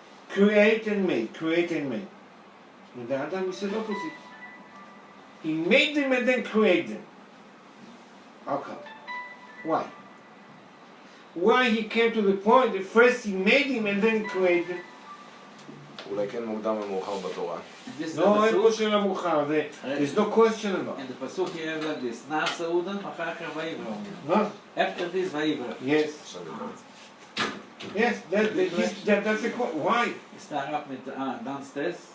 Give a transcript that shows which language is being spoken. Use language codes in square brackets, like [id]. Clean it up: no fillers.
[en] Create and made. And the Adam is the opposite. He made them and then created them. How come? Why? Why he came to the point that first he made him and then he created him? [he] אולי כן מוקדם ומאוחר בתורה. No, אין פה שאלה מאוחר. [en] There's no question about it. And the pasuk you have like this. [he] נעשה אדם, אחר כך ויברא. Huh? [en] After this ויברא. Yes. [he] עכשיו נדבר. [en] Yes, that's the question. Why? start up with downstairs.